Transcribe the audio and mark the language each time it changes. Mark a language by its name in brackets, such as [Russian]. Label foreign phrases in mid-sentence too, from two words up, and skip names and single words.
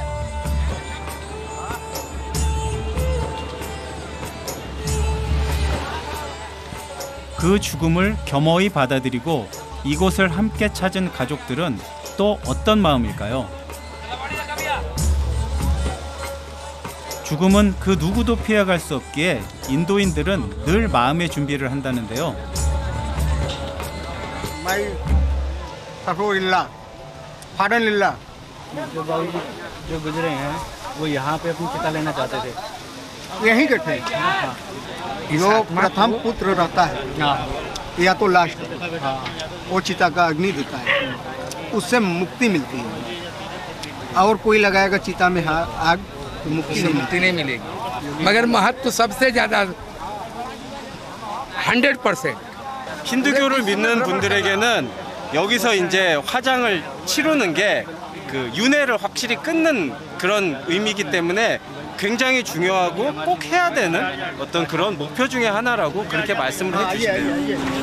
[Korean] 그 죽음을 겸허히 받아들이고 이곳을 함께 찾은 가족들은 또 어떤 마음일까요? 죽음은 그 누구도 피해갈 수 없기에 인도인들은 늘 마음의 준비를 한다는데요. [Hindi] जो गुजरे हैं वो यहाँ पे अपनी चिता लेना चाहते थे। यहीं के थे। जो प्रथम पुत्र रहता है या तो लास्ट वो चिता का अग्नि देता है, उससे मुक्ति मिलती है। और कोई लगाएगा चिता में आग तो मुक्ति नहीं मिलेगी। मगर महत्व सबसे ज्यादा 100%. [Korean] 힌두교를 믿는 분들에게는 여기서 이제 화장을 치르는 게 그 윤회를 확실히 끊는 그런 의미이기 때문에 굉장히 중요하고 꼭 해야 되는 어떤 그런 목표 중에 하나라고 그렇게 말씀을 해주시네요.